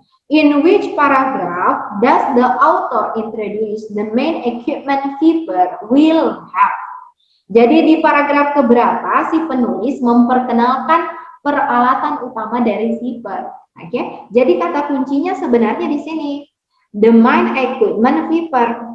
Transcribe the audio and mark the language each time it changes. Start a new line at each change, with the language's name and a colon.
English: In which paragraph does the author introduce the main equipment Viper will have?
Indonesian: Jadi di paragraf keberapa si penulis memperkenalkan peralatan utama dari Viper? Oke, jadi kata kuncinya sebenarnya di sini.
English: The main equipment Viper.